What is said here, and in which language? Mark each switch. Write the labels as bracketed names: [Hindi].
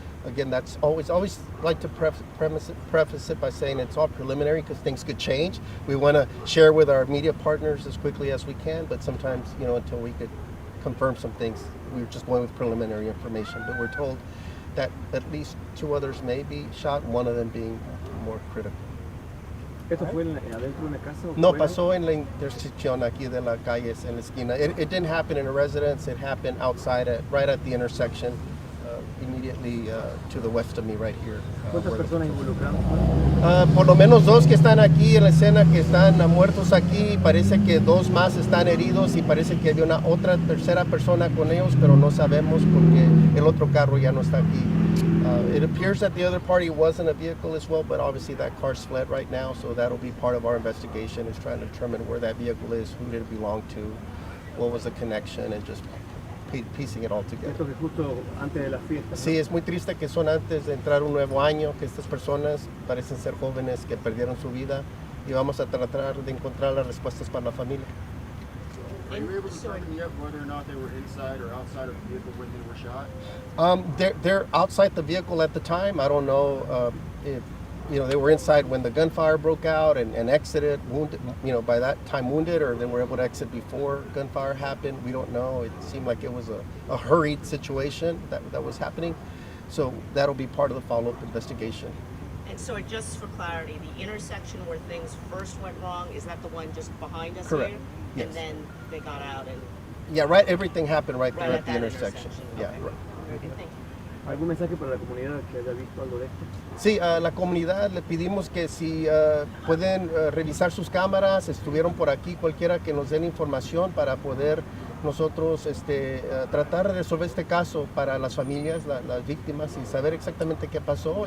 [English] Again, that's always like to preface it by saying it's all preliminary because things could change. We want to share with our media partners as quickly as we can, but sometimes, until we could confirm some things, we're just going with preliminary information. But we're told that at least two others may be shot, one of them being more critical. [Spanish] ¿Esto fue adentro de una casa? No, pasó en la intersección aquí de la calle, en la esquina. [English] It didn't happen in a residence. It happened outside, right at the intersection, immediately to the west of me, right here. [Spanish] ¿Cuántas personas involucradas? Por lo menos dos que están aquí en la escena que están muertos aquí. Parece que dos más están heridos y parece que había una tercera persona con ellos, pero no sabemos porque el otro carro ya no está aquí. [English] It appears that the other party was in a vehicle as well, but obviously that car's fled right now, so that'll be part of our investigation, is trying to determine where that vehicle is, who did it belong to, what was the connection, and just piecing it all together. [Spanish] Esto que justo antes de la fiesta. Sí, es muy triste que son antes de entrar un nuevo año, que estas personas parecen ser jóvenes que perdieron su vida, y vamos a tratar de encontrar las respuestas para la familia. [English] Are you able to determine yet whether or not they were inside or outside of the vehicle when they were shot? They're outside the vehicle at the time. I don't know if they were inside when the gunfire broke out and exited, wounded. By that time wounded, or they were able to exit before gunfire happened. We don't know. It seemed like it was a hurried situation that was happening. So that'll be part of the follow-up investigation. And so just for clarity, the intersection where things first went wrong, is that the one just behind us Correct. here? Yes. And then they got out and... Yeah, right. Everything happened right there at the that intersection. Yeah, Okay. right. Very good, thank you. [Spanish] ¿Algún mensaje para la comunidad que haya visto algo de esto? Sí, a la comunidad le pedimos que si pueden revisar sus cámaras, estuvieron por aquí, cualquiera que nos den información para poder nosotros tratar de resolver este caso para las familias, las víctimas, y saber exactamente qué pasó.